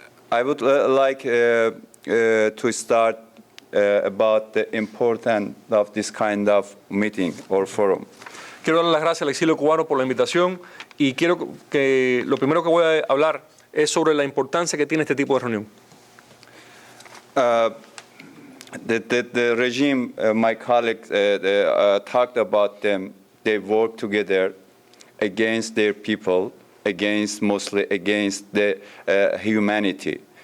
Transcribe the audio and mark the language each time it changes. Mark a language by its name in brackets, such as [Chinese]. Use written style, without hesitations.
[English] I would like to start about the importance of this kind of meeting or forum. [Spanish] Quiero dar las gracias al exilio cubano por la invitación y quiero que lo primero que voy a hablar es sobre la importancia que tiene este tipo de reunión. [English] The regime, my colleagues talked about them. They work together against their people, mostly against the humanity.